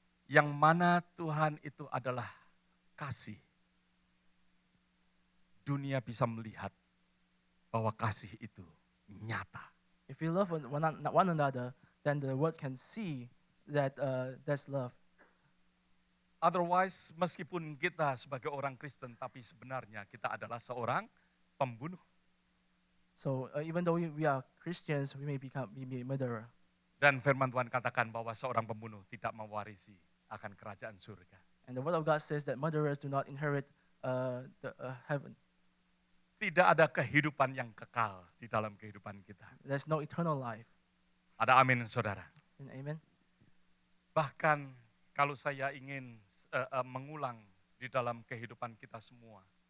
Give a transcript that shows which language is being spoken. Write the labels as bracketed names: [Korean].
[Indonesian] Yang mana Tuhan itu adalah kasih. Dunia bisa melihat bahwa kasih itu nyata. [English] If we love one another, then the world can see that that's love. [Indonesian] Otherwise, meskipun kita sebagai orang Kristen, tapi sebenarnya kita adalah seorang pembunuh. [English] So even though we are Christians, we may be a murderer. [Indonesian] Dan firman Tuhan katakan bahwa seorang pembunuh tidak mewarisi akan kerajaan surga. [English] And the word of God says that murderers do not inherit the heaven. [Indonesian] Tidak ada kehidupan yang kekal di dalam kehidupan kita. [English] There's no eternal life. [Indonesian] Ada amin saudara. [English] Amen. [Indonesian] Bahkan kalau saya ingin mengulang di dalam kehidupan kita semua.